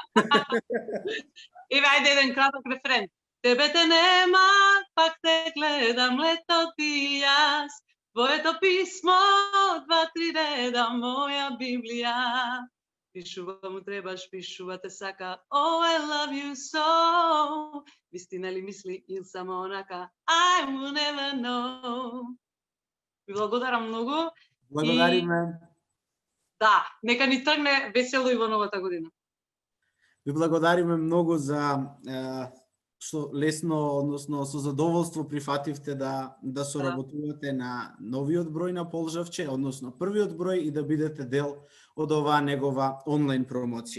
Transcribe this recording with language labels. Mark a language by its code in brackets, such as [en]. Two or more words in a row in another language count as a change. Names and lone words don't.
[mk] Еве ајде еден краток рефрен. Тебе те нема, пак те гледам летот и јас, твоето писмо, 2-3 реда, моја Библија. Пишува му требаш, пишува те сака. [en] Oh, I love you so. [mk] Вистина ли мисли или само онака? [en] I will never know. [mk] Ви благодарам многу. Благодариме. Да, нека ни тргне весело и во новата година. Ви благодариме многу за што лесно, односно со задоволство прифативте да соработувате на новиот број на Полжавче, односно првиот број и да бидете дел од оваа негова онлайн промоција.